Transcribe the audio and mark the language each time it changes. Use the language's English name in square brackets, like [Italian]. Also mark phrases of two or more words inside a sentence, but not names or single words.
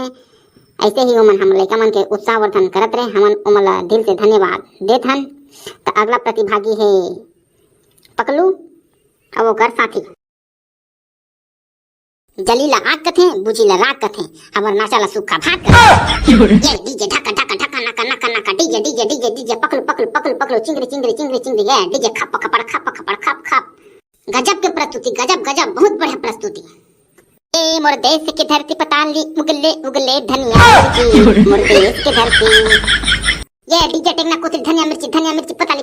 [Chhattisgarhi] ऐसे ही ओमन हमर लइका मन के उत्साहवर्धन करत रहे, हमन ओमन ला दिल से धन्यवाद देत हन। तो अगला प्रतिभागी है पकलू और ओकर साथी। जलीला आग कथे, बुझीला राग कथे, हमर नाचाला सूखा भाग कथे। ये डीजे ढका ढका ढका नका नका नका, डीजे पकलू चिंगरी है, डीजे खप खप। गजब के प्रस्तुति, गजब बहुत बढ़िया प्रस्तुति। ए मोर देश के धरती पताली उगले धनिया मिर्ची, मोर देश के धरती। ये डीजे टेंगना कोथरी धनिया मिर्ची पताली।